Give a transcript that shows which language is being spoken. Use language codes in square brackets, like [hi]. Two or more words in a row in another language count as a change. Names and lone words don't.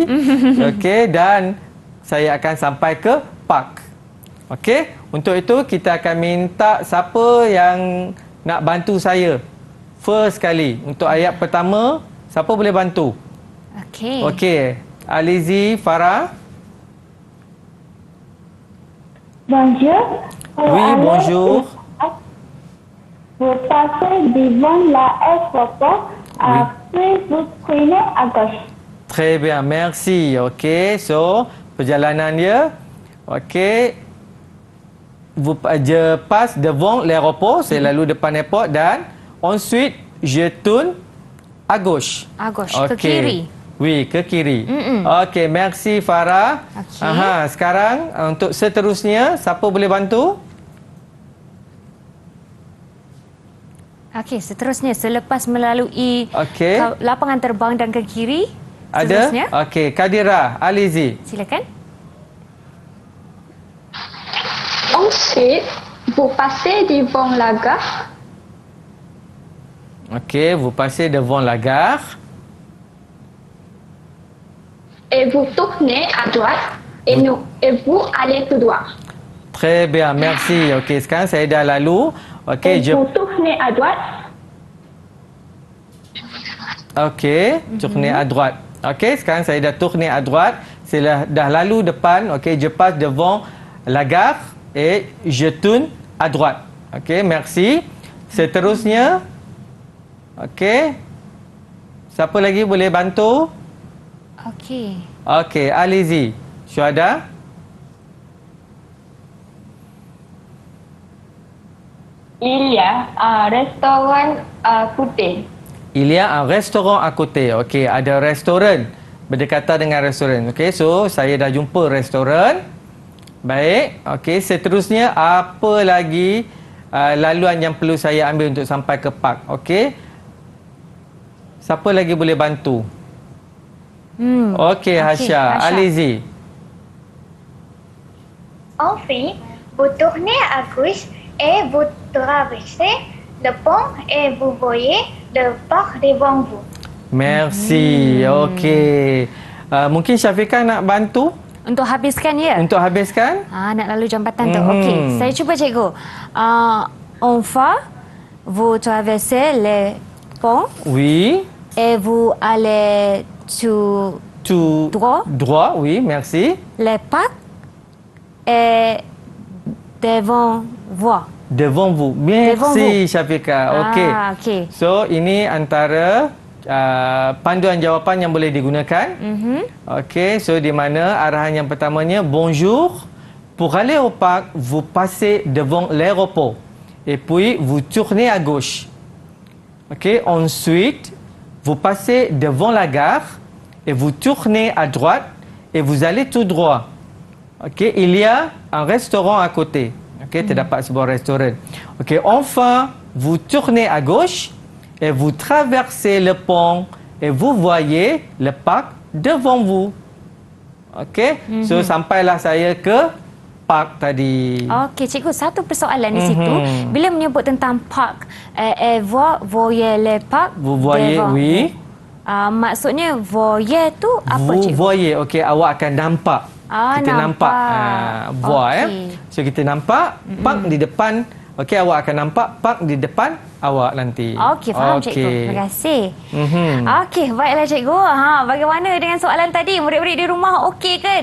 [ms] Okey, dan saya akan sampai ke park. Okey, untuk itu kita akan minta siapa yang nak bantu saya. First kali, untuk ayat pertama, siapa boleh bantu? Okey, Alizi, Farah. [fr] Bonjour. Oui, bonjour. Vous passez devant l'aéroport. Après, vous prenez à gauche. Très bien, merci. [ms] Okey, so perjalanan dia. Okey. [fr] Je passe devant l'aéroport, [ms] saya lalu depan airport dan [fr] ensuite je tourne à gauche. À gauche, [ms] ke kiri. Oui, ke kiri. Okey, merci Farah. Okey. Sekarang untuk seterusnya, siapa boleh bantu? Okey, seterusnya selepas melalui Okey. lapangan terbang dan ke kiri, Ada? seterusnya Okey, Kadira, Alizi. silakan. [fr] Ensuite, vous passez devant la gare Okey, vous passez devant la gare. et vous tournez à droite et vous allez tout droit. Très bien, merci. [ms] Okey, sekarang saya dah lalu. Okey, [fr] Et vous tournez à droite. Okey, tourner à droite. [ms] Okey, sekarang saya dah [fr] tourner à droite. [ms] Saya dah lalu depan. Okey, [fr] je passe devant la gare et je tourne à droite. Okey, merci. [ms] Seterusnya. Okey. Siapa lagi boleh bantu? Okey. Okey, Alizi. Syuhada? [fr] Il y a un restaurant à côté. Il y a un restaurant à côté. [ms] Okey, ada restoran berdekatan dengan restoran. Okey, so saya dah jumpa restoran. Baik. Okey, seterusnya apa lagi laluan yang perlu saya ambil untuk sampai ke park? Okey. Siapa lagi boleh bantu? Okey, Hasya. Alizi. [fr] Enfin, vous tournez à gauche et vous traversez le pont et vous voyez le parc devant vous. Merci. [ms] Okey. Mungkin Syafiqah nak bantu Untuk habiskan ya? untuk habiskan? Nak lalu jambatan tu. Okey, saya cuba cikgu. [fr] Enfin, vous traversez le pont Oui. et vous allez tout Tout droit. Droit, oui, merci. le parc est devant vous. Devant vous. Devant Merci Syafiqah. Okey. [ms] Okey. So ini antara panduan jawapan yang boleh digunakan. Okey, so di mana arahan yang pertamanya bonjour. [fr] Pour aller au parc, vous passez devant l'aéroport et puis vous tournez à gauche. Okey, ensuite vous passez devant la gare et vous tournez à droite et vous allez tout droit. Okey, il y a un restaurant à côté. [ms] Okey, terdapat sebuah restoran. Okey, [fr] enfin vous tournez à gauche et vous traversez le pont et vous voyez le parc devant vous. [ms] Okey, so sampailah saya ke park tadi. Okey, cikgu, satu persoalan di situ. Bila menyebut tentang park, [fr] vous voyez le parc Vous voyez, devant oui. [ms] vous. Maksudnya voyez tu apa, [fr] Vous [ms] cikgu? [fr] voyez, [ms] okey, awak akan nampak. Kita nampak. Voir, Okey. So kita nampak park di depan. Okey, awak akan nampak park di depan awak nanti. Okey, faham cikgu. Terima kasih. Mhm. Okey, baiklah cikgu. Bagaimana dengan soalan tadi? Murid-murid di rumah okey ke?